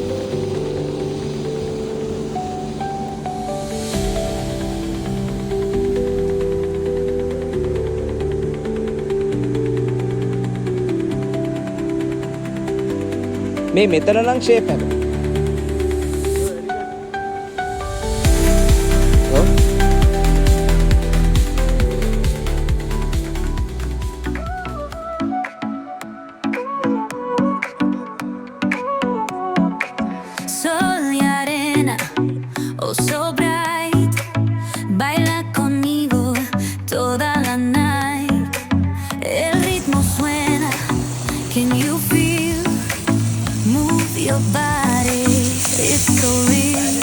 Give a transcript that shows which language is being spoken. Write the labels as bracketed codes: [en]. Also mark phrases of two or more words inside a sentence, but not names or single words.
[si] මේ මෙතන නම් ෂේප් එක. ඔව්. [es] Sol y arena, [en] oh so bright, [es] baila conmigo toda la night. El ritmo suena, [en] can you feel? Move your body, it's so real.